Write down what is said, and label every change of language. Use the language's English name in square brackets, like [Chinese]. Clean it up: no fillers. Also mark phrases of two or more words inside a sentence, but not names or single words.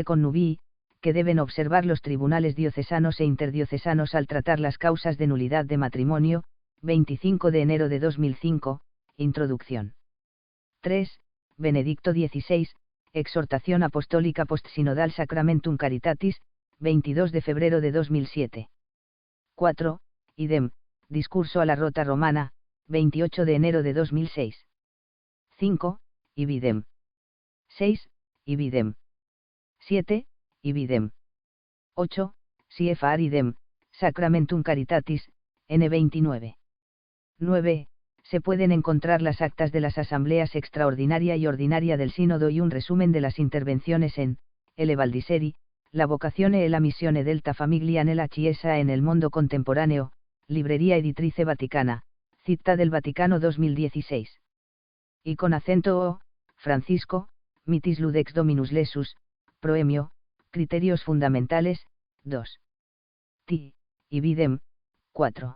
[Spanish] Connubii, que deben observar los tribunales diocesanos e interdiocesanos al tratar las causas de nulidad de matrimonio, 25 de enero de 2005, Introducción. 3. Benedicto XVI, Exhortación Apostólica Postsinodal Sacramentum Caritatis, 22 de febrero de 2007. 4. Idem, Discurso a la Rota Romana, 28 de enero de 2006. 5. Ibidem. 6. Ibidem. 7. Ibidem. 8. CFR idem, Sacramentum Caritatis, N29. 9. Se pueden encontrar las actas de las asambleas extraordinaria y ordinaria del Sínodo y un resumen de las intervenciones en El Valdiseri, la vocazione e la missione delta famiglia nella Chiesa en el mundo contemporáneo, Librería Editrice Vaticana, Città del Vaticano 2016. Y con acento O, Francisco, Mitis Ludex Dominus Lesus, Proemio, Criterios Fundamentales, 2. Ti, Ibidem, 4.